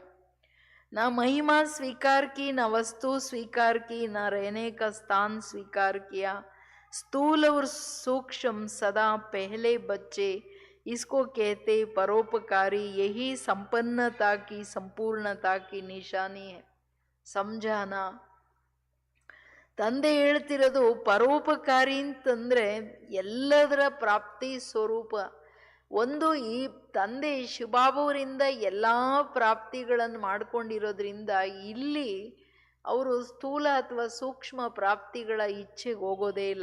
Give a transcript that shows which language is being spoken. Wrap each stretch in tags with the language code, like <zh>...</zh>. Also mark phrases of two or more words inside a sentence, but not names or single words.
<hi>न महिमा स्वीकार की, न वस्तु स्वीकार की, न रहने का स्थान स्वीकार किया. स्थूल और सूक्ष्म सदा पहले बच्चे, इसको कहते परोपकारी. यही संपन्नता की, संपूर्णता की निशानी है. समझाना.</hi> <kn>ತಂದೆ ಹೇಳ್ತಿರೋದು ಪರೋಪಕಾರಿ ಅಂತಂದ್ರೆ ಎಲ್ಲದರ ಪ್ರಾಪ್ತಿ ಸ್ವರೂಪ. ಒಂದು ಈ ತಂದೆ ಶಿವಬಾಬುವರಿಂದ ಎಲ್ಲ ಪ್ರಾಪ್ತಿಗಳನ್ನು ಮಾಡ್ಕೊಂಡಿರೋದ್ರಿಂದ ಇಲ್ಲಿ ಅವರು ಸ್ಥೂಲ ಅಥವಾ ಸೂಕ್ಷ್ಮ ಪ್ರಾಪ್ತಿಗಳ ಇಚ್ಛೆಗೆ ಹೋಗೋದೇ ಇಲ್ಲ.</kn>